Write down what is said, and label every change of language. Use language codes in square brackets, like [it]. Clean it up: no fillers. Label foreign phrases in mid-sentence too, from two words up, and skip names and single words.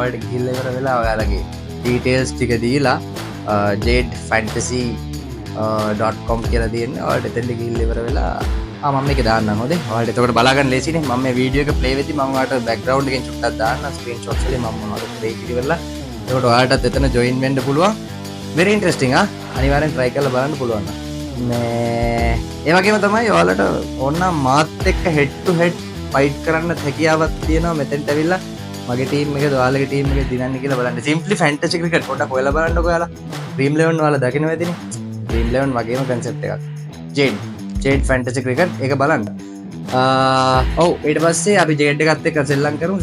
[si] ඔයාලට ගිහිල්ලා ඉවර වෙලා ඔයාලගේ details ටික දීලා jadefantasy.com කියලා දෙන්න. ඔයාලට එතෙන්ට ගිහිල්ලා ඉවර වෙලා මම මේක දාන්නම් හොඳේ. ඔයාලට එතකොට බලා ගන්න ලේසිනේ. මම මේ වීඩියෝ එක ප්ලේ වෙද්දි මම ඔයාලට background එකෙන් චුට්ටක් දාන්න screenshots වලින් මම මොනවද ප්ලේ කිරිවලා. ඒකට ඔයාලටත් එතන join වෙන්න පුළුවන්. [en] very interesting [si] අනිවාර්යෙන් try කරලා බලන්න පුළුවන්. මේ ඒ වගේම තමයි ඔයාලට ඕනනම් මාත් එක්ක [en] head to head fight [si] කරන්න හැකියාවක් තියෙනවා මෙතෙන්ට ඇවිල්ලා මගේ ටීම් එකද ඔයාලගේ ටීම් එකද දිනන්නේ කියලා බලන්න. [en] simply fantasy cricket [si] පොඩ්ඩක් හොයලා බලන්නකෝ ඔයාලා. dream 11 ඔයාලා දකින්න වෙදිනේ. dream 11 වගේම concept එකක්. Jade fantasy cricket ඒක බලන්න. ඔව් ඊට පස්සේ අපි Jade එකත් එක්ක සෙල්ලම් කරමු.